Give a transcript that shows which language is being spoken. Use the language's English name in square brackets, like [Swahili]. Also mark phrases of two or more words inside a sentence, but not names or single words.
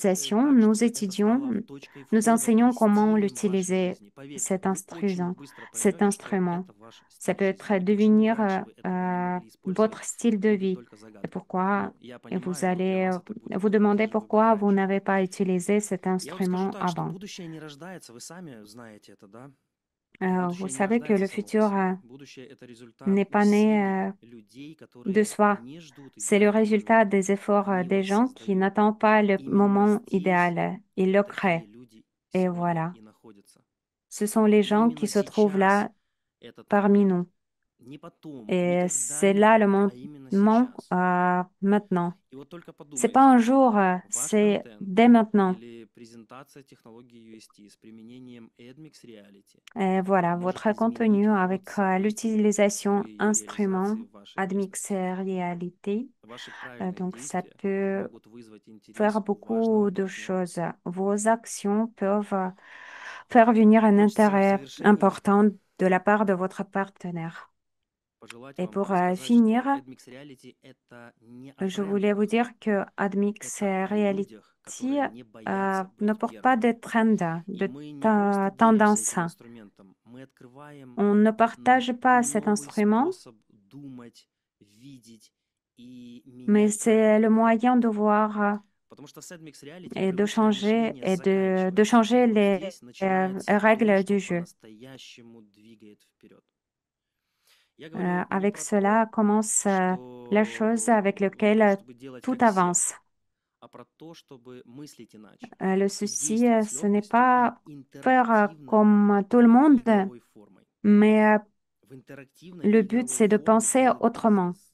[French] visualisation, [Russian] так, [French] nous [Russian] чтобы это [French] étudions, [Russian] стало точкой [French] nous [Russian] входа [French] enseignons [Russian] и [French] comment [Russian] стилем вашей [French] l'utiliser, [Russian] жизни. Поверьте, [French] cet [Russian] вы очень [French] instrument, [Russian] быстро [French] cet [Russian] поймете, что [French] instrument. [Russian] это ваш [French] Ça [Russian] стиль [French] peut [Russian] жизни. [French] être [Russian] И почему [French] devenir [Russian] раньше вы этого не могли использовать, [French] votre style de [Russian] будет [French] vie. [Russian] только [French] Et [Russian] загадкой. [French] pourquoi, [Russian] Но я [French] et vous [Russian] понимаю, но для [French] allez [Russian] вас это будет [French] vous [Russian] только [French] demander [Russian] же выбор [French] pourquoi vous [Russian] раньше. [French] n'avez pas utilisé cet [Russian] Я вам скажу [French] instrument [Russian] так, что [French] avant. [Russian] будущее не рождается, вы сами знаете это, да? [French] Vous [Russian] Будущее не [French] savez que [Russian] рождается [French] le [Russian] само по [French] futur [Russian] себе. Будущее– это результат [French] n'est pas [Russian] усилий [French] né [Russian] людей, [French] de [Russian] которые [French] soi. [Russian] не ждут [French] C'est le [Russian] идеального [French] résultat [Russian] момента. [French] des efforts [Russian] Они его [French] des gens qui [Russian] создают. [French] n'attendent pas le [Russian] Именно [French] moment [Russian] здесь [French] idéal. Ils le [Russian] такие [French] créent. [Russian] люди [French] Et [Russian] сегодня [French] voilà. [Russian] и находятся. [French] Ce sont les [Russian] И [French] gens qui [Russian] именно [French] se trouvent [Russian] сейчас [French] là [Russian] этот [French] parmi [Russian] момент. [French] nous. [Russian] Не потом, не [French] Et c'est là le [Russian] когда-нибудь, а именно [French] moment [Russian] сейчас. [French] maintenant. [Russian] И вот только [French] C'est pas [Russian] подумайте, [French] un jour, [Russian] ваш [French] c'est [Russian] контент [French] dès maintenant. [Russian] или презентация технологии UST с применением AdMix Reality [French] Et voilà, [Russian] может [French] votre [Russian] изменить [French] contenu [Russian] ход [French] avec [Russian] событий [French] l'utilisation [Russian] при [French] instrument [Russian] реализации вашего [French] AdMix [Russian] бизнеса. [French] Reality. [Russian] Ваши правильные [French] Donc, ça [Russian] действия [French] peut [Russian] могут вызвать интерес [French] faire [Russian] у важного [French] beaucoup de [Russian] партнера. [French] choses. Vos actions peuvent faire venir un [Russian] Хочется в [French] intérêt [Russian] завершении [French] important de la part de votre partenaire. [Russian] пожелать [French] Et [Russian] вам [French] pour [Russian] сказать, [French] finir, [Russian] что AdMix Reality– это не о [French] je voulais vous [Russian] трендах, [French] dire que AdMix [Russian] это о [French] Reality [Russian] людях, которые не боятся [French] ne [Russian] быть [French] porte pas [Russian] первыми. [French] de trend, [Russian] И [French] de [Russian] мы не просто делимся [French] tendance. [Russian] этим инструментом, мы открываем [French] On ne partage pas cet [Russian] новый [French] instrument, [Russian] способ думать, видеть и [French] mais [Russian] менять правила [French] c'est le [Russian] игры. [French] moyen de voir [Russian] Потому что с AdMix Reality [French] et de [Russian] привычное [French] changer [Russian] мышление [French] et de [Russian] заканчивается. И [French] changer [Russian] вот [French] les [Russian] здесь начинается то, [French] règles du [Russian] что [French] jeu. [Russian] по-настоящему двигает вперед. [French] Avec cela commence la chose avec laquelle tout avance. Le souci, ce n'est pas faire comme tout le monde, mais le but, c'est de penser autrement,